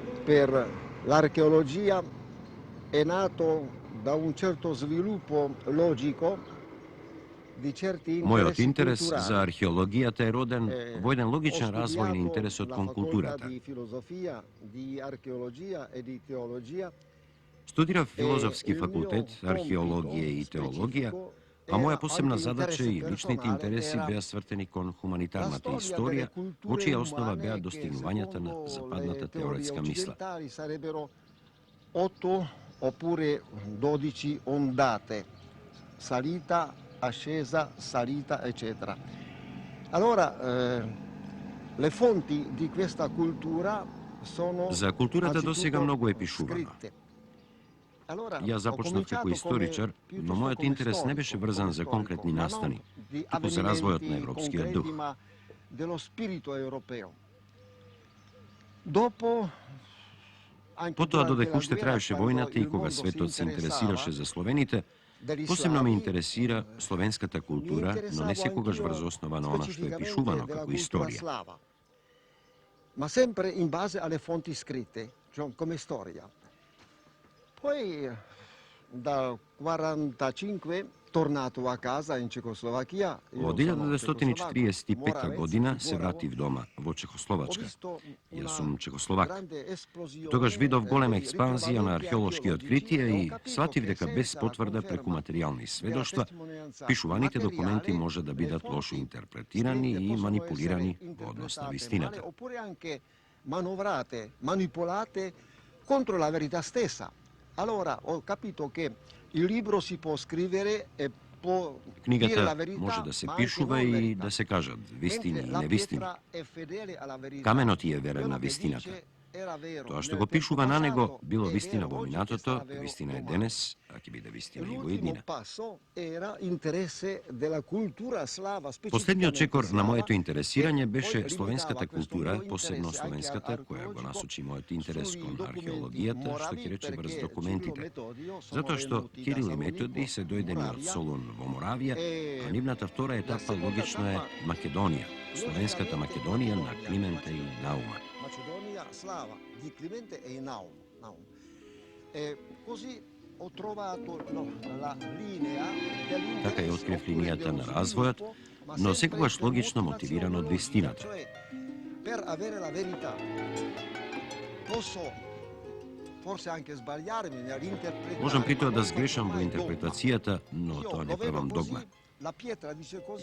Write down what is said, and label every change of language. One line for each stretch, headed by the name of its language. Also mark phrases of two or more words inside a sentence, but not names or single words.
Italian: per l'archeologia è nato da un certo sviluppo logico di certi
Macedonian: Мојот
Italian: interessi
Macedonian: интерес
Italian: culturali.
Macedonian: за археологијата е роден во еден логичен
Italian: Ho
Macedonian: развој на
Italian: studiato
Macedonian: интересот
Italian: la
Macedonian: кон
Italian: facoltà
Macedonian: културата.
Italian: di filosofia, di archeologia e di teologia.
Macedonian: Студирав филозофски факултет, археологија и теологија, а моја посебна задача и личните интереси беа свртени кон хуманитарната историја, во чија основа беа достигнувањата на западната теоретска мисла.
Italian: Sarebbero 8 oppure 12 ondate, salita, ascesa, salita, eccetera. Allora, le fonti di questa cultura sono
Macedonian: За културата досега
Italian: anzitutto
Macedonian: многу е пишувано.
Italian: scritte. Allora,
Macedonian: Јас
Italian: ho
Macedonian: започнав како
Italian: cominciato
Macedonian: историчар,
Italian: come-
Macedonian: но
Italian: piuttosto
Macedonian: мојот
Italian: come
Macedonian: интерес не
Italian: storico,
Macedonian: беше врзан
Italian: come
Macedonian: за
Italian: storico,
Macedonian: конкретни
Italian: ma non
Macedonian: настани,
Italian: di
Macedonian: туку за развојот на
Italian: avvenimenti
Macedonian: европскиот дух.
Italian: concreti, ma dello spirito europeo. Dopo, anche
Macedonian: Потоа
Italian: durante
Macedonian: додека
Italian: la
Macedonian: уште
Italian: guerra,
Macedonian: траеше
Italian: quando
Macedonian: војната и
Italian: il
Macedonian: кога
Italian: mondo si
Macedonian: светот се интересираше
Italian: interessava
Macedonian: за словените,
Italian: degli
Macedonian: посебно ме
Italian: slavi,
Macedonian: интересира словенската култура, но не секогаш врз основа на она што е пишувано
Italian: della
Macedonian: како
Italian: cultura
Macedonian: историја.
Italian: slava, ma sempre in base alle fonti scritte, cioè come storia. Poi dal 45 tornato a casa in Cecoslovacchia,
Macedonian: Во 1945 година се вратив дома во Чехословачка. Јас сум чехословак. Тогаш видов голема експанзија на археолошки откритија и сватив дека без потврда преку материјални сведоштва, пишуваните документи може да бидат лошо интерпретирани и манипулирани во однос на вистината.
Italian: Oppure anche manovrate, manipolate contro la verità stessa. Allora ho capito che il libro si può scrivere e può dire la
Macedonian: Книгата
Italian: verità,
Macedonian: може да се
Italian: ma anche
Macedonian: пишува
Italian: non
Macedonian: и
Italian: verità.
Macedonian: да се кажат вистини
Italian: Mentre
Macedonian: и
Italian: la
Macedonian: невистини.
Italian: pietra è fedele alla verità.
Macedonian: Каменот е верен
Italian: Quello
Macedonian: на
Italian: che
Macedonian: вистината.
Italian: dice era vero
Macedonian: Тоа што
Italian: nel
Macedonian: го
Italian: tempo
Macedonian: пишува на него
Italian: passato,
Macedonian: било
Italian: è
Macedonian: вистина
Italian: vero
Macedonian: во
Italian: oggi, che
Macedonian: минатото,
Italian: sarà vero
Macedonian: вистина е
Italian: domani.
Macedonian: денес, а ќе биде вистина и во иднина.
Italian: L'ultimo passo era interesse della cultura slava,
Macedonian: Последниот чекор на
Italian: slava,
Macedonian: моето интересирање
Italian: che
Macedonian: беше
Italian: poi
Macedonian: словенската
Italian: limitava questo
Macedonian: култура,
Italian: mio
Macedonian: посебно
Italian: interesse
Macedonian: словенската,
Italian: anche
Macedonian: која го
Italian: archeologico
Macedonian: насочи мојот интерес
Italian: sui
Macedonian: кон
Italian: documenti
Macedonian: археологијата, што
Italian: moravi,
Macedonian: ќе рече врз
Italian: perché
Macedonian: документите.
Italian: Cirilo e Metodio sono
Macedonian: Затоа што
Italian: venuti da
Macedonian: Кирил и
Italian: Salonico
Macedonian: Методи се дојдени од
Italian: Moravia,
Macedonian: Солун во Моравија,
Italian: e
Macedonian: а нивната втора
Italian: la
Macedonian: етапа
Italian: seconda
Macedonian: логично е
Italian: tappa,
Macedonian: Македонија, словенската
Italian: logicamente,
Macedonian: Македонија на
Italian: Macedonia.
Macedonian: Климента и Наума.
Italian: Macedonia slava di Climente e Naum. E così ho trovato la linea
Macedonian: Така и
Italian: dell'interesse
Macedonian: открив
Italian: oppure
Macedonian: линијата на
Italian: dello
Macedonian: развојот,
Italian: sviluppo, ma
Macedonian: но
Italian: sempre
Macedonian: секогаш
Italian: per
Macedonian: логично
Italian: motivazione
Macedonian: мотивиран од
Italian: logica,
Macedonian: вистината.
Italian: cioè per avere la verità. Posso forse anche sbagliarmi nell'interpretare.
Macedonian: Можам при тоа
Italian: ma
Macedonian: да
Italian: non
Macedonian: сгрешам
Italian: faccio
Macedonian: во
Italian: mai
Macedonian: интерпретацијата, но
Italian: dogma.
Macedonian: тоа
Italian: Io
Macedonian: не
Italian: lo vedo
Macedonian: правам
Italian: così,
Macedonian: догма.
Italian: la pietra dice così,